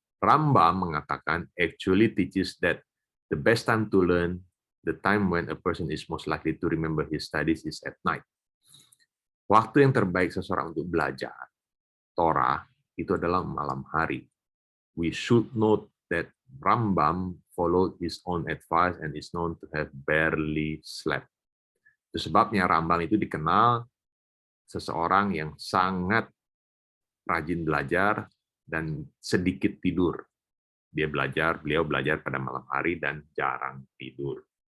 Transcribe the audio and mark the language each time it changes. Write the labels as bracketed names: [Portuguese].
[English] Rambam [Indonesian] mengatakan [English] actually teaches that the best time to learn, the time when a person is most likely to remember his studies is at night. [Indonesian] Waktu yang terbaik seseorang untuk belajar Torah itu adalah malam hari. [English] We should note that Rambam followed his own advice and is known to have barely slept. [Indonesian] Itu sebabnya Rambam itu dikenal seseorang yang sangat rajin belajar dan sedikit tidur. Beliau belajar pada malam hari dan jarang tidur.